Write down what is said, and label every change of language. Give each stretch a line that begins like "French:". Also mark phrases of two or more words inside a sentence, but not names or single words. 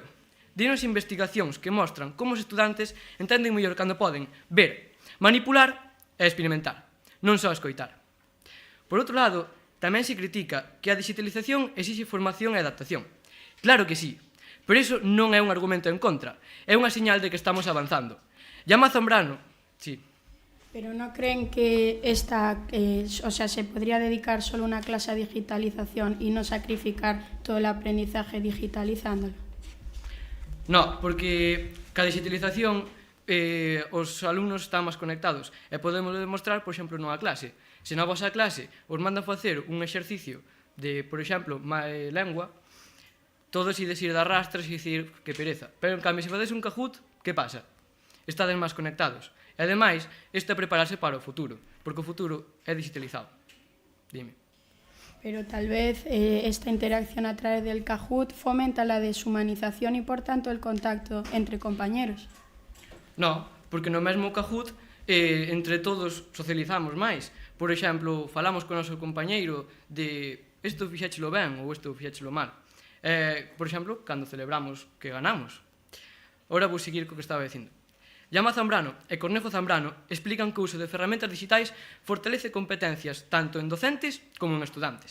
Galician: Dinos investigacións que mostran como os estudantes entenden mellor cando poden ver, manipular e experimentar, non só escoitar. Por outro lado, tamén se critica que a digitalización exixe formación e adaptación. Claro que sí, pero iso non é un argumento en contra, é unha señal de que estamos avanzando.
Spanish: Llama Zambrano, sí. Pero ¿no creen que se podría dedicar solo una clase a digitalización y no sacrificar todo el aprendizaje digitalizándolo?
Galician: No, porque ca digitalización os alumnos están máis conectados e podemos demostrar, por exemplo, nunha clase. Se na vosa clase os mandan facer un exercicio de, por exemplo, lengua, todos ides ir de arrastras e dicir que pereza. Pero, en cambio, se fades un Kahoot, que pasa? Estades máis conectados. E, ademais, isto é prepararse para o futuro, porque o futuro é digitalizado. Dime.
Spanish: Pero tal vez esta interacción a través del Kahoot fomenta la deshumanización y, por tanto, el contacto entre compañeros.
Galician: No, porque no mesmo Kahoot entre todos socializamos máis. Por exemplo, falamos con o noso compañeiro de isto fixéchelo ben ou isto fixéchelo mal. Por exemplo, cando celebramos que ganamos. Ora vou seguir co que estaba dicindo. Llama Zambrano e Cornejo Zambrano explican que o uso de ferramentas digitais fortalece competencias tanto en docentes como en estudantes.